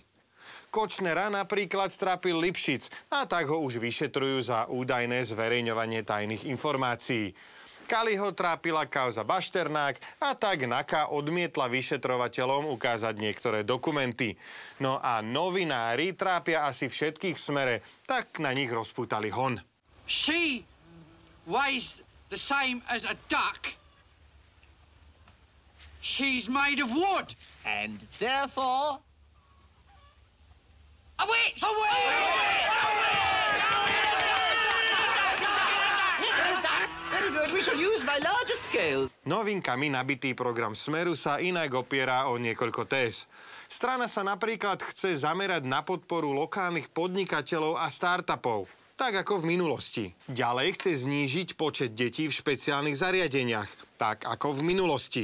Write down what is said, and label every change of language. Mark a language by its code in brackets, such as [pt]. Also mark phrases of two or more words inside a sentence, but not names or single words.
[sk] Kočnera napríklad strápil Lipšic a tak ho už vyšetrujú za údajné zverejňovanie tajných informácií. Kaliho trápila kauza Bašternák a tak NAKA odmietla vyšetrovateľom ukázať niektoré dokumenty. No a novinári trápia asi všetkých v Smere, tak na nich rozpútali hon. [en] She weighs the same as a duck. She's made of wood. And therefore... A witch! A witch! Very good, we shall use my larger scale. [sk] Novinkami nabitý program Smeru sa inak opiera o niekoľko téz. Strana sa napríklad chce zamerať na podporu lokálnych podnikateľov a startupov, tak ako v minulosti. Ďalej chce znížiť počet detí v špeciálnych zariadeniach, tak ako v minulosti.